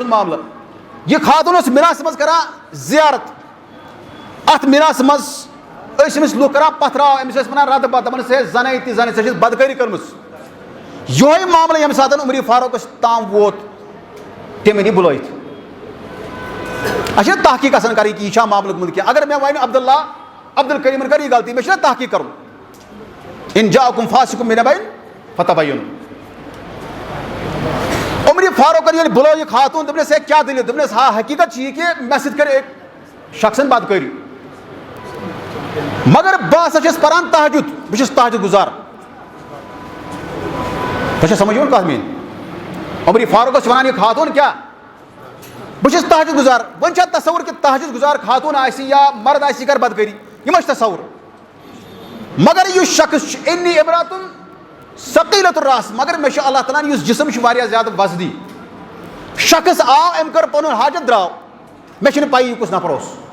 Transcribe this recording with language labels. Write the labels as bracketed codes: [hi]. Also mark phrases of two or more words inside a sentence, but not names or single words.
[ks] سُنٛد معاملہٕ یہِ خاتوٗن اوس مِناہس منٛز کران زیارت اَتھ مِناہس منٛز ٲسۍ أمِس لُکھ کران پتھراو أمِس ٲسۍ وَنان ردٕ پتہٕ دَپان ٲسۍ ہے زَنٕے تہِ زَنٕے ژےٚ چھَتھ بدکٲری کٔرمٕژ یِہوے معاملہٕ ییٚمہِ ساتہٕ عمر فاروقس تام ووت تٔمۍ أنۍ یہِ بُلٲیِتھ اَسہِ چھِنہ تحقیٖق آسان کَرٕنۍ کہِ یہِ چھا معاملہٕ گوٚمُت کینٛہہ اگر مےٚ وَنہِ عبدالکریٖمن کٔر یہِ غلطی مےٚ چھُنہ تحقیٖق کَرُن [ar] اِن جاءکُم فاسِقٌ بِنَبَإٍ فَتَبَیَّنُوا [ks] عمر فاروقن ییٚلہِ بُلٲو یہِ خاتوٗن دوٚپنَس ہے کیٛاہ دٔلیٖل دوٚپنَس ہا حقیٖقت چھِ یہِ کہِ مےٚ سۭتۍ کٔر أکۍ شخصن بدکٲری مگر بہٕ ہسا چھُس پران تہجُد بہٕ چھُس تہجُد گُزار تۄہہِ چھا سمجھ یِوان کَتھ میٛٲنۍ عمر فاروق چھِ وَنان یہِ خاتوٗن کیٛاہ بہٕ چھُس تہجُد گُزار وۄنۍ چھا تصوُر کہِ تہجُد گُزار خاتوٗن آسہِ یا مرد آسہِ یہِ کَرِ بدکٲری یہِ ما چھُ تصوُر مگر یُس شخص چھُ اِنی [ar] عبراتُن ثقیٖلۃ الراس [ks] مگر مےٚ چھُ اللہ تعالیٰ ہن یُس جسم چھُ واریاہ زیادٕ وزدی شخص آو أمۍ کٔر پنُن حاجت درٛاو مےٚ چھنہٕ پَیی یہِ کُس نفر اوس